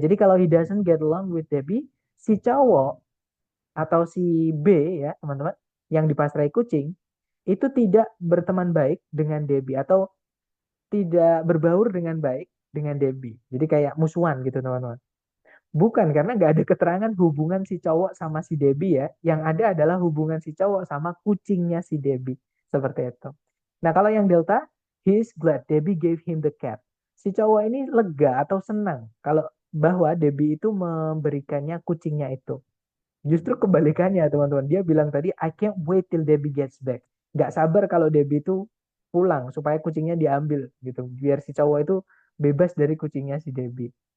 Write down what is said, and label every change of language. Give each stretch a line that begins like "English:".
Indonesian: Jadi kalau
English: he doesn't get along with Debbie,
Indonesian: si cowok atau si B ya teman-teman yang dipasrai kucing itu tidak berteman baik dengan Debbie atau tidak berbaur dengan baik dengan Debbie. Jadi kayak musuhan gitu teman-teman. Bukan karena nggak ada keterangan hubungan si cowok sama si Debbie ya. Yang ada adalah hubungan si cowok sama kucingnya si Debbie. Seperti itu. Nah kalau yang Delta,
English: he is glad Debbie gave him the cat.
Indonesian: Si cowok ini lega atau senang kalau bahwa Debbie itu memberikannya kucingnya itu. Justru kebalikannya teman-teman. Dia bilang tadi,
English: I can't wait till Debbie gets back.
Indonesian: Nggak sabar kalau Debbie itu pulang supaya kucingnya diambil gitu. Biar si cowok itu bebas dari kucingnya si Debbie.